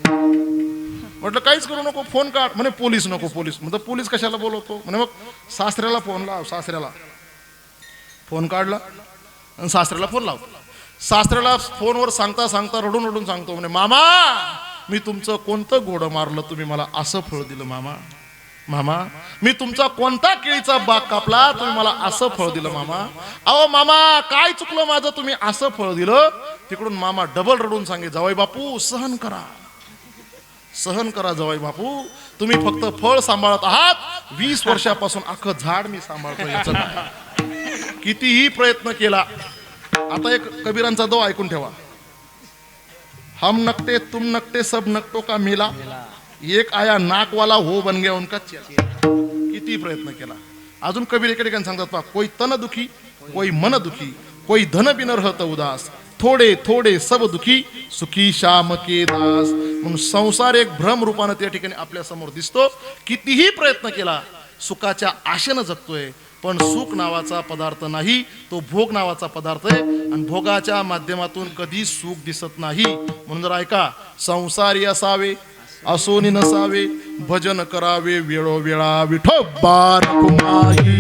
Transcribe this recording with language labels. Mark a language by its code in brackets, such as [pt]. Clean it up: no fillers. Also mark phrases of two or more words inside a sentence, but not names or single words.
[mr] म्हटलं काहीच करू नको फोन काढ म्हणे पोलीस नको म्हणजे पोलीस कशाला बोलवतो म्हणे मग सासऱ्याला फोन लाव सासऱ्याला फोन काढला आणि सासऱ्याला फोन लावतो सासऱ्याला फोनवर सांगता रडून सांगतो म्हणे मामा मी तुमचं कोणतं घोडं मारलं तुम्ही मला असं फळ दिलं मामा मी तुमचा कोणता केळीचा बाग कापला तुम्ही मला असं फळ दिलं मामा अहो मामा काय चुकलं माझं तुम्ही असं फळ दिलं तिकडून मामा डबल रडून सांगे जावई बापू सहन करा जावई बापू तुम्ही फक्त फळ सांभाळत आहात 20 वर्षापासून अख्खं झाड मी सांभाळतो याचं काय कितीही प्रयत्न केला आता एक कबीरांचा दो ऐकून ठेवा [hi] हम नकटे तुम नकटे सब नकटों का मेला एक आया नाक वाला हो बन गया उनका चेला [mr] किती प्रयत्न केला. अजून कबीर एका ठिकाणी सांगतात पहा, [hi] कोई तन दुखी कोई मन दुखी कोई धन बिन रहत उदास थोडे थोडे सब दुखी सुखी श्याम के दास. [mr] म्हणून संसार एक भ्रम रूपानं त्या ठिकाणी आपल्या समोर दिसतो. कितीही प्रयत्न केला सुखाच्या आशेनं जगतोय, पण सुख नावाचा पदार्थ नाही, तो भोग नावाचा पदार्थ आहे आणि भोगाच्या माध्यमातून कधी सुख दिसत नाही. म्हणून जर ऐका, संसारी असावे असोनी नसावे, भजन करावे वेळोवेळा विठोबा रखुमाई.